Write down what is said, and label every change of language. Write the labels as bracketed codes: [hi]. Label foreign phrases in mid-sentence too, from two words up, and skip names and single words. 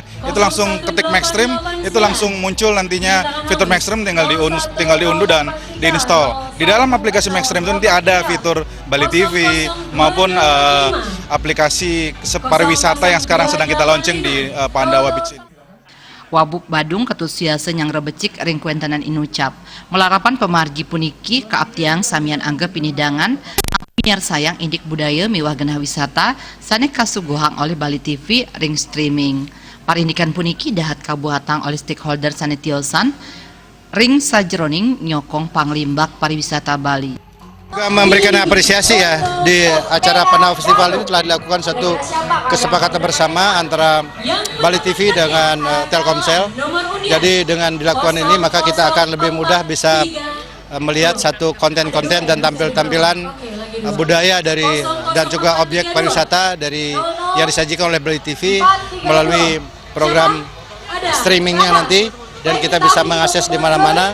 [id] Itu langsung ketik Maxstream, itu langsung muncul nantinya fitur Maxstream tinggal diunduh dan diinstal. Di dalam aplikasi Maxstream itu nanti ada fitur Bali TV maupun aplikasi pariwisata yang sekarang sedang kita launching di Pandawa Beach ini. [ban] Wabub Badung Ketut Siasa yang rebecik ring kuentenan inucap melarapan pemargi puniki keaptiang samian angga pinidangan miar sayang indik budaya miwah genah wisata sane kasuguhang oleh Bali TV ring streaming. Parindikan puniki dahat kabuhatang oleh stakeholder sane tiosan ring sajroning nyokong panglimbak pariwisata Bali. [id] Juga memberikan apresiasi ya, di acara Pandawa Festival ini telah dilakukan satu kesepakatan bersama antara Bali TV dengan Telkomsel. Jadi dengan dilakukan ini maka kita akan lebih mudah bisa melihat satu konten-konten dan tampilan budaya dari dan juga objek pariwisata dari yang disajikan oleh Bali TV melalui program streamingnya nanti, dan kita bisa mengakses di mana-mana.